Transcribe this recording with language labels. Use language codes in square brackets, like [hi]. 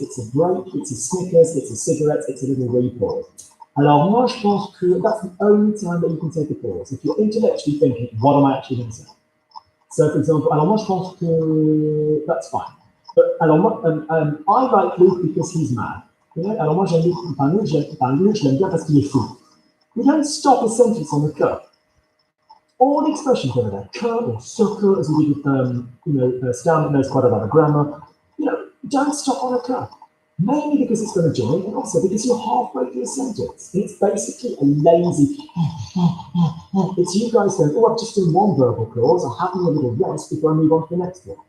[en] It's a break, it's a Snickers, it's a cigarette, it's a little repause. [fr] Alors moi, je pense que [en] that's the only time that you can take a pause. If you're intellectually thinking, what am I actually going to say? So, for example, [fr] alors moi, je pense que [en] that's fine. But [fr] alors moi, [en] I like Luke because he's mad. You know? [fr] Alors moi, j'aime Luke, je l'aime bien parce qu'il est fou. [en] You don't stop a sentence on the cuh. All the expressions over there, cuh or sucker, as we did with, Stan that knows quite a lot of grammar. You know, don't stop on a cuh. Mainly because it's going to join, and also because you're halfway through a sentence. And it's basically a lazy. It's you guys going, oh, I've just done one verbal clause, I'm having a little rest before I move on to the next one.